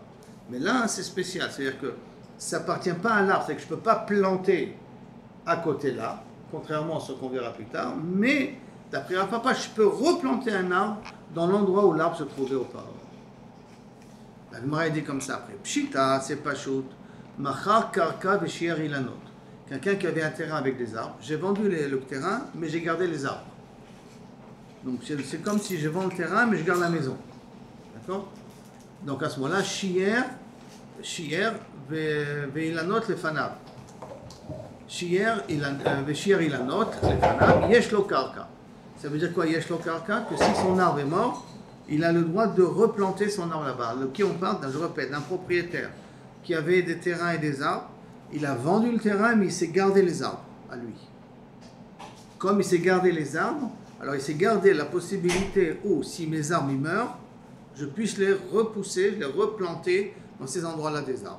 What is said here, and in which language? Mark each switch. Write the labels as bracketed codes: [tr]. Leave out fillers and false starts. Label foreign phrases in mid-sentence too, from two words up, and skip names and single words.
[fr] Mais là, c'est spécial, c'est-à-dire que ça n'appartient pas à l'arbre, c'est que je ne peux pas planter à côté là, contrairement à ce qu'on verra plus tard, mais d'après Rav Papa, je peux replanter un arbre dans l'endroit où l'arbre se trouvait auparavant. La Gemara dit comme ça après. Pshita, c'est pas shoot. [he] מכר קרקע ושייר אילנות. [fr] Quelqu'un qui avait un terrain avec des arbres, j'ai vendu le terrain, mais j'ai gardé les arbres. Donc c'est comme si je vends le terrain, mais je garde la maison. D'accord? Donc à ce moment-là, [he] שייר ואילנות לפניו. שייר אילנות לפניו, יש לו קרקע. [fr] Ça veut dire quoi, [he] יש לו קרקע? [fr] Que si son arbre est mort, il a le droit de replanter son arbre là-bas. Qui on parle, je répète, d'un propriétaire qui avait des terrains et des arbres. Il a vendu le terrain, mais il s'est gardé les arbres à lui. Comme il s'est gardé les arbres, alors il s'est gardé la possibilité où, si mes arbres ils meurent, je puisse les repousser, les replanter dans ces endroits-là des arbres.